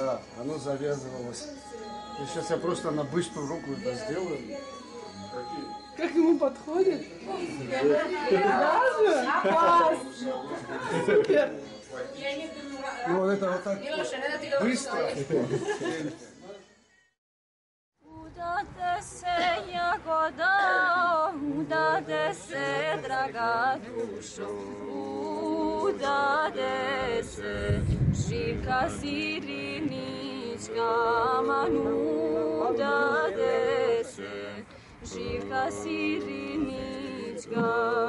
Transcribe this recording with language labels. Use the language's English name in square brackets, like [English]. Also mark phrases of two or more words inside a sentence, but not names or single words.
[Russian] Да, оно завязывалось. И сейчас я просто на быструю руку это сделаю. Как ему подходит? Даже? Супер! Ну вот это вот так быстро. [Serbian] Udate se jagoda, udate se draga dušo, udate se Živka Sirinička, Manu, udate se Živka Sirinička.